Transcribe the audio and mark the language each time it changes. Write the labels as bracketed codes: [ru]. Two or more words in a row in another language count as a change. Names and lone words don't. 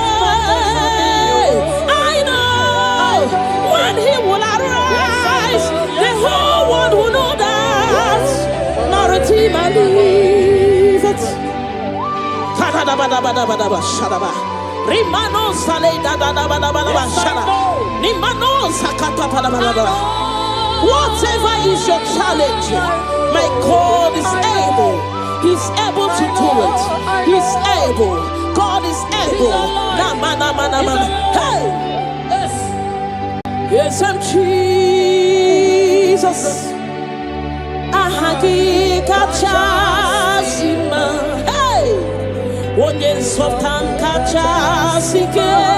[en] I know when He will arise, the whole world will know that. Redeemer liveth. Rimano sale da da da ba da ba ba shara. Nimano sakata pa da ba da ba. Whatever is your challenge, my God is able. He's able to do it. He's able. God is able. Na ma na ma na ma. Hey. Yes, I'm Jesus. [ig] Kachasima, hey, onye nsọpụta kachasike,